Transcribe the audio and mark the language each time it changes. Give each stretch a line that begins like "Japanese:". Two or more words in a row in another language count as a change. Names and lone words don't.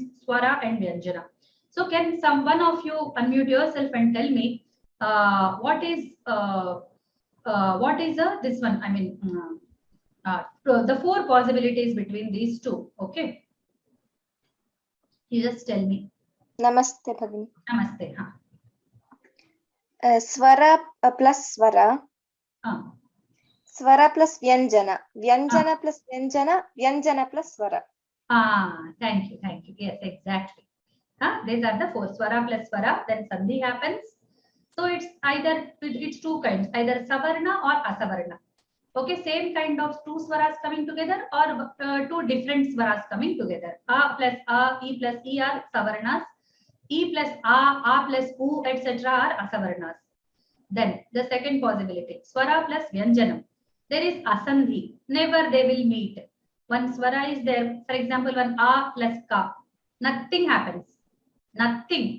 English: Swara and vyanjana. So can someone of you unmute yourself and tell me what is this one? I mean, the four possibilities between these two. Okay, you just tell me.
Sanskrit: Namaste, Bhagini.
English: Namaste. Swara plus swara. Swara plus vyanjana. Vyanjana plus vyanjana. Vyanjana plus swara. Thank you. Thank you. Yes, exactly. These are the four. Swara plus swara. Then sandhi happens. So it's either, it's two kinds, either savarna or asavarna. Okay, same kind of two swaras coming together or two different swaras coming together. A plus A, E plus E are savarnas. E plus A plus U, etc. are asavarnas. Then the second possibility, swara plus vyanjanam. There is asandhi. Never they will meet. One swara is there. For example, one A plus Ka. Nothing happens. Nothing.